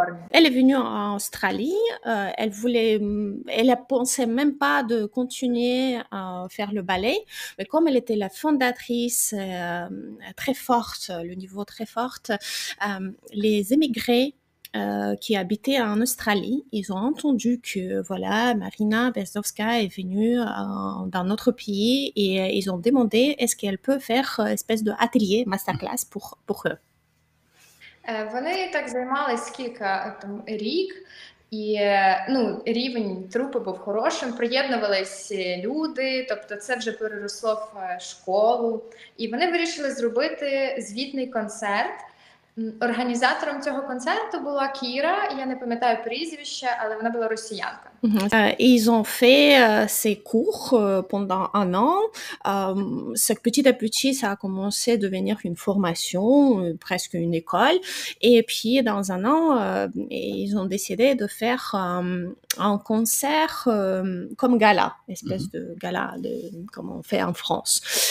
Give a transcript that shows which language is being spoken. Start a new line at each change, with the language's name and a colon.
French: Elle est venue en Australie, elle ne pensait même pas de continuer à faire le ballet, mais comme elle était la fondatrice très forte, le niveau très fort, les émigrés qui habitaient en Australie, ils ont entendu que voilà, Marina Berzovska est venue dans notre pays, et ils ont demandé est-ce qu'elle peut faire une espèce de atelier, masterclass pour eux.
Ukrainian: Вони так займались рік, і рівень трупи був хорошим, приєднувались люди, тобто це вже переросло в школу, і вони вирішили зробити звітний концерт. Організатором цього концерту була Кіра, я не пам'ятаю прізвище, але вона була росіянка.
French: Ils ont fait ces cours pendant un an. Petit à petit, ça a commencé à devenir une formation, presque une école. Et puis, dans un an, ils ont décidé de faire un concert comme gala, espèce de gala, comme on fait en France.